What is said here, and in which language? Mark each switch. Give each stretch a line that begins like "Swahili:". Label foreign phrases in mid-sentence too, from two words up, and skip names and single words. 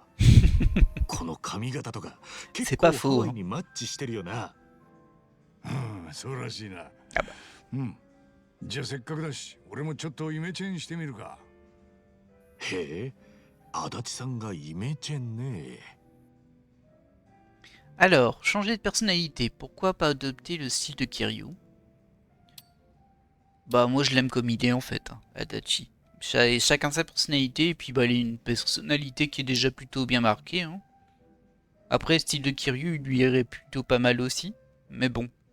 Japanese: この髪型とか結構ハワイにマッチしてるよな。うん、そうらしいな。うん。じゃあせっかくだし、俺もちょっとイメチェンしてみるか。へえ、足立さんがイメチェンね。
French: Alors, changer de personnalité, pourquoi pas adopter le style de Kiryu? Bah moi je l'aime comme idée en fait, hein, Adachi. Chacun sa personnalité, et puis bah il a une personnalité qui est déjà plutôt bien marquée. Hein. Après, le style de Kiryu il lui irait plutôt pas mal aussi, mais bon.